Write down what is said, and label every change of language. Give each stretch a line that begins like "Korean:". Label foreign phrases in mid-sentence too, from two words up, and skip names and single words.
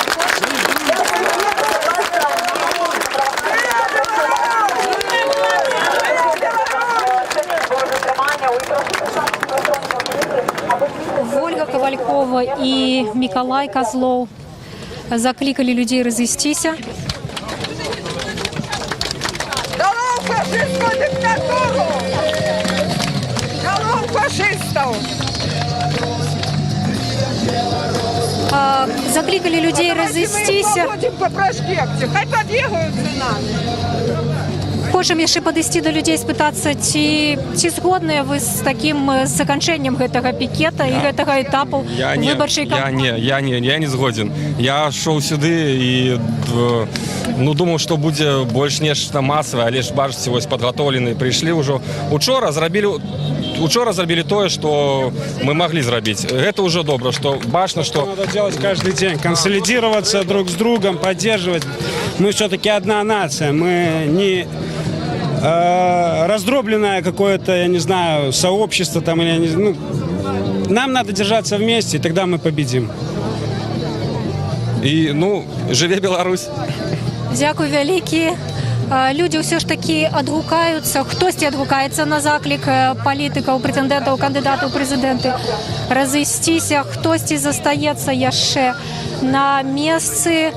Russian: Ольга Ковалькова и Миколай Козлов закликали людей разъестися. Долой фашистскую диктатуру! Долой фашистов! Закликали людей разъестися. По проспекту, хай побегают за нами.
Belarusian: Хочам яшчэ падысці да людзей, спытацца, ці згодныя вы з такім заканчэннем гэтага пікета і гэтага этапу выбарчай кампаніі? Я не згоден. Я шоў сюды і думаў, што будзе больш нешта масавае, але ж бачыце, вось падгатоўлены прыйшлі ўжо. Учора зрабілі тое, што мы маглі зрабіць. Гэта ўжо добра, што бачна, што
Russian: надо делать каждый день, консолидироваться друг с другом, поддерживать. Мы все-таки одна нация, мы не раздробленное какое-то, я не знаю, сообщество там или нам надо держаться вместе, и тогда мы победим.
Belarusian: І жыве Беларусь. Дзякуй вялікі. Людзі ўсё ж такі адгукаюцца, хтосьці адгукаецца на заклік палітыкаў, прэтэндэнтаў, кандыдатаў у прэзідэнты разысціся, хтосьці застаецца яшчэ на месцы.